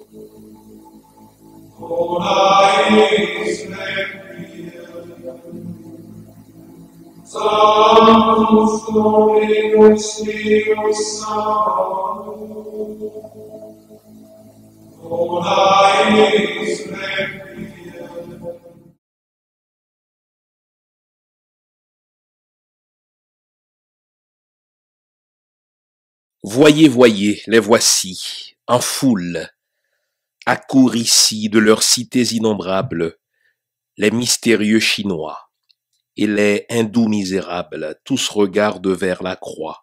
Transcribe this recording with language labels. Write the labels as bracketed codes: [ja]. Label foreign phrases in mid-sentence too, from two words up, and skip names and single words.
[la] Ora eis requiem, Sanctus Dominus Deus Sabaoth, ora eis requiem. [fr] Voyez, voyez, les voici, en foule, accourent ici de leurs cités innombrables, les mystérieux Chinois et les hindous misérables, tous regardent vers la croix.